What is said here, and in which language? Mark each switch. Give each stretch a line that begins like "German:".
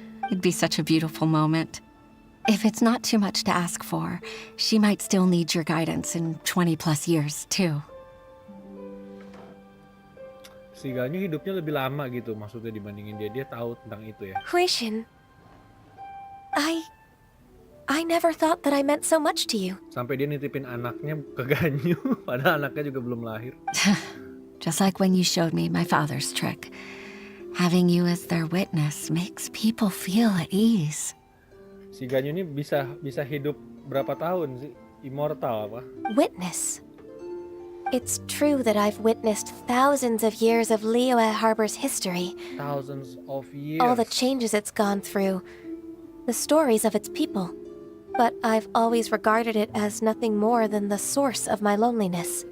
English: It'd be such a beautiful moment. If it's not too much to ask for, she might still need your guidance in 20+ years, too.
Indonesian: Si Ganyu hidupnya lebih lama gitu, maksudnya dibandingin dia. Dia tahu tentang itu ya.
English: Huishin, I never thought that I meant so much to you.
Indonesian: Sampai dia nitipin anaknya ke Ganyu, padahal anaknya juga belum lahir.
English: Just like when you showed me my father's trick. Having you as their witness makes people feel at ease.
Indonesian: Si Ganyu ini bisa hidup berapa tahun sih? Immortal apa?
English: Witness. It's true that I've witnessed thousands of years of Liyue Harbor's history. Thousands of years. All the changes it's gone through. The stories of its people. But I've always regarded it as nothing more than the source of my loneliness.